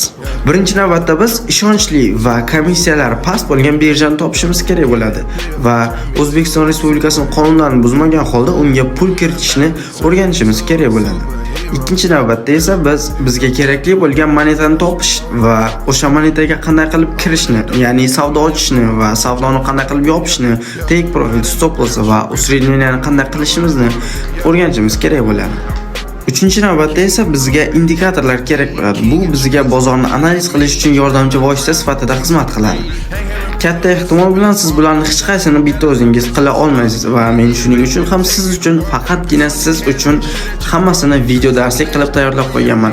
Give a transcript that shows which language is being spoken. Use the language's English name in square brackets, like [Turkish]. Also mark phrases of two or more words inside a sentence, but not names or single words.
[Uzbek] Birinchi navbatda biz ishonchli va komissiyalari past bo'lgan birjani topishimiz kerak bo'ladi va O'zbekiston Respublikasining qonunlarini buzmagan holda unga pul kiritishni o'rganishimiz kerak bo'ladi. Ikkinchi navbatda esa bizga kerakli bo'lgan monetani topish va o'sha monetaga qanday qilib kirishni, ya'ni savdo ochishni va savdoni qanday qilib yopishni, [English] take profit, stop loss [Uzbek] va usredniyani qanday qilishimizni o'rganishimiz kerak bo'ladi. Uchinchi navbatda esa bizga indikatorlar kerak bo'ladi. Bu bizga bozorni analiz qilish uchun yordamchi vosita sifatida xizmat qiladi. Katta ehtimol bilan siz bularning hech qaysini bitta o'zingiz qila olmaysiz va men shuning uchun ham siz uchun faqatgina siz uchun hammasini video darslik qilib tayyorlab qo'yganman.